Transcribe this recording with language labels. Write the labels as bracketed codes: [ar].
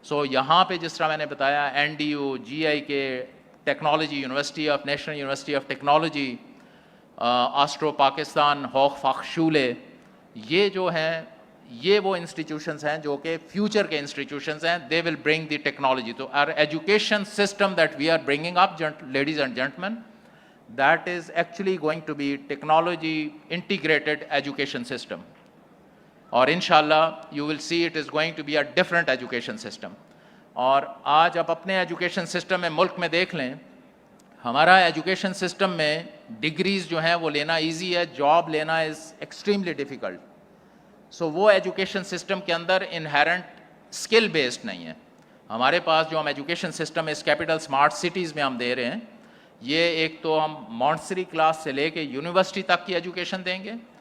[ur] یہاں پہ جس طرح میں نے بتایا این ڈی یو، جی آئی کے، technology university of national university of technology, astro Pakistan, ہوخ فخشولے، یہ جو ہیں یہ وہ انسٹیٹیوشنز ہیں جو کہ فیوچر کے انسٹیٹیوشنز ہیں. [en] They will bring the technology. تو our education system that we are bringing up ladies and gentlemen, that is actually going to be technology integrated education system, اور انشاءاللہ you will see it is going to be a different education system. [ur] اور آج آپ اپنے education system میں ملک میں دیکھ لیں, ہمارا ایجوکیشن سسٹم میں ڈگریز جو ہیں وہ لینا ایزی ہے, جاب لینا [en] Is extremely difficult. [ur] وہ ایجوکیشن سسٹم کے اندر انہیرنٹ اسکل بیسڈ نہیں ہے. ہمارے پاس جو ہم ایجوکیشن سسٹم اس کیپٹل اسمارٹ سٹیز میں ہم دے رہے ہیں, یہ ایک تو ہم مونٹسری کلاس سے لے کے یونیورسٹی تک کی ایجوکیشن دیں گے.